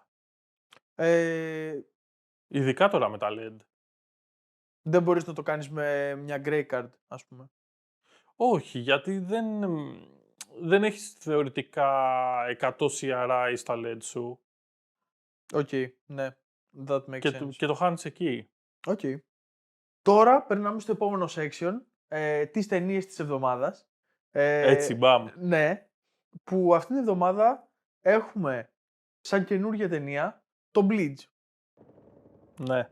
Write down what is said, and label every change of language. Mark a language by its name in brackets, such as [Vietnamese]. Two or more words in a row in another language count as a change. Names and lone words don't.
[Greek] Ε, Ειδικά τώρα με τα LED. δεν μπορείς να το κάνεις με μια [English] grey card, [Greek] ας πούμε. Όχι, γιατί δεν έχεις θεωρητικά 100 CRI στα LED σου Οκ, ναι. [English] That makes sense. [Greek] και το χάνεις εκεί. Οκ. Τώρα περνάμε στο επόμενο section, τις ταινίες της εβδομάδας. Έτσι, μπαμ. Ναι, που αυτήν την εβδομάδα έχουμε σαν καινούργια ταινία το Bleach. Ναι,